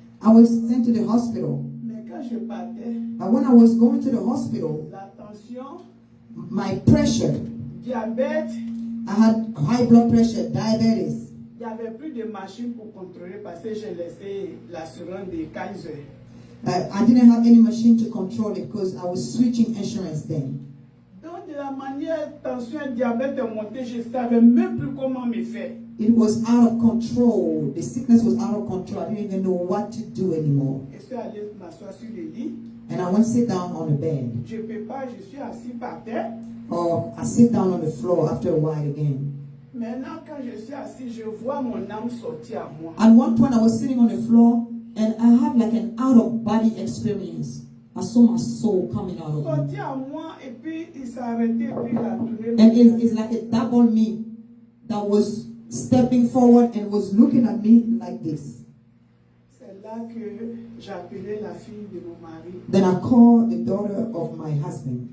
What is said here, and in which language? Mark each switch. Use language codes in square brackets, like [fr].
[en] I was sent to the hospital. [fr] Mais quand je partais, [en] But when I was going to the hospital, [fr] la tension, [en] my pressure, [fr] diabète, [en] I had high blood pressure, diabetes. [fr] il n'y avait plus de machine pour contrôler parce que j'ai laissé l'assurance de Kaiser. [en] I didn't have any machine to control it because I was switching insurance then. [fr] Donc de la manière tension et diabète est monté, je ne savais même plus comment me faire. [en] It was out of control. The sickness was out of control. I didn't even know what to do anymore. [fr] Je suis allé m'asseoir sur le lit. [en] And I went to sit down on the bed. [fr] Je ne peux pas, je suis assis par terre. [en] Or I sit down on the floor after a while again. [fr] Maintenant, quand je suis assis, je vois mon âme sortir à moi. [en] At one point I was sitting on the floor and I had like an out-of-body experience. I saw my soul coming out of me. [fr] Sortir à moi et puis il s'est arrêté et puis il a tourné. [en] And it's like a double me that was stepping forward and was looking at me like this. [fr] C'est là que j'ai appelé la fille de mon mari [en] Then I called the daughter of my husband